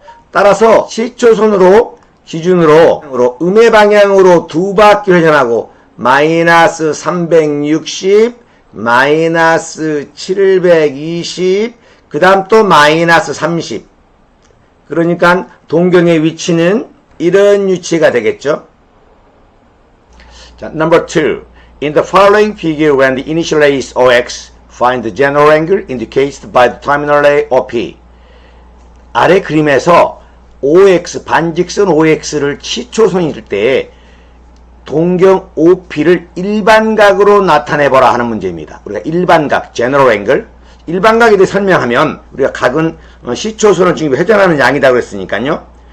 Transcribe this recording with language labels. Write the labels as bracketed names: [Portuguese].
[Korean] 따라서 시초선으로 기준으로 음의 방향으로 두 바퀴 회전하고 마이너스 360, 마이너스 720, 그 다음 또 마이너스 30. 그러니까 동경의 위치는 이런 위치가 되겠죠. 자, [English] number 2. In the following figure, when the initial ray is OX, find the general angle indicated by the terminal ray OP. [Korean] 아래 그림에서 OX, 반직선 OX를 시초선일 때 동경 OP를 일반각으로 나타내보라 하는 문제입니다. 우리가 일반각, general angle, 일반각에 대해 설명하면 우리가 각은 시초선을 지금 회전하는 양이라고 했으니까요.